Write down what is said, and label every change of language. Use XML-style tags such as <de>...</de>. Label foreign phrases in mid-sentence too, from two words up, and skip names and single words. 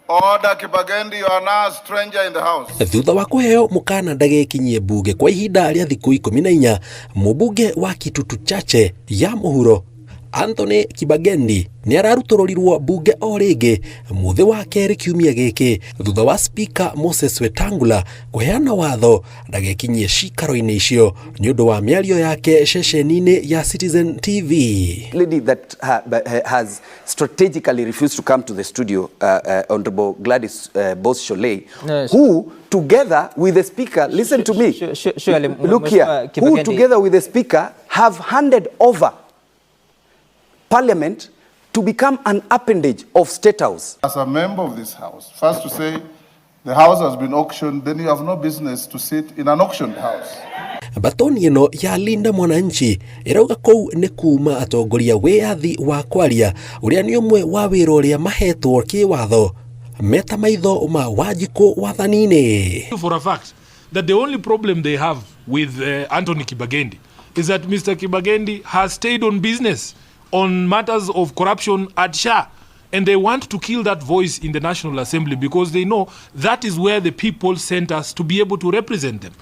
<en>Order Kibagendi, you are now a stranger in the house.</en> <ki>Thutha wa kuheo mukana ndagekinyie mbunge kwa ihinda rĩa thikũ 14, mũmbunge wa Kitutu Chache ya mũhuro Anthony Kibagendi ni ararutorirwo mbunge o rĩngĩ muthi wa kerĩ kiumia gĩkĩ thutha wa Spika Wetangula kuheana watho ndagekinyie cikaro-inĩ icio ni ũndũ wa mĩario yake ceceni-inĩ ya Citizen TV.</ki> <en>Lady that has strategically refused to come to the studio, Honorable Gladys Boss-Sholei, who together with the Speaker, listen to me, look here, who together with the Speaker have handed over Parliament to become an appendage of State House. As a member of this House, first to say the House has been auctioned, then you have no business to sit in an auctioned house.</en> <ki>Mbatũni ĩno ya Linda Mwanchi irauga kou nĩ kuma atongoria wĩyathi wa kwaria ũrĩa nĩ ũmwe wa wĩra ũrĩa mahetwo kĩwatho meta maitho ma Wanjikũ wathani-inĩ.</ki> <en>For a fact that the only problem they have with Anthony Kibagendi is that Mr. Kibagendi has stayed on business on matters of corruption at SHA, and they want to kill that voice in the National Assembly because they know that is where the people sent us to be able to represent them.</en>